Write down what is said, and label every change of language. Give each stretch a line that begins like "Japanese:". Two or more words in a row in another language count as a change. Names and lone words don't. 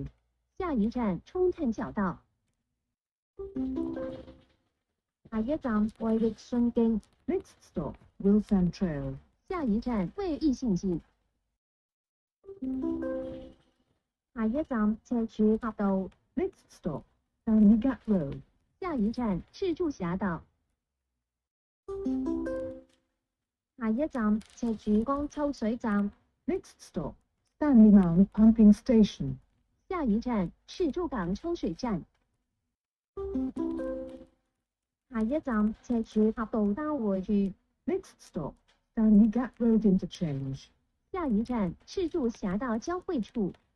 Cantonese: 下一站冲炭角道。下一站衛奕信徑。
English: Next stop, Wilson Trail.
Cantonese: 下一站衛奕信徑。下一站赤柱峽道。
English: Next stop, Stanley Gap Road.
Cantonese: 下一站赤柱峽道。下一站赤柱江抽水站。
English: Next stop, Stanley Mount Pumping Station.
Cantonese: 下一站赤柱港抽水站。下一站赤柱峽道交匯處。
English: Next stop, Stanley Gap Road Interchange.
Cantonese: 下一站赤柱峽道交匯處。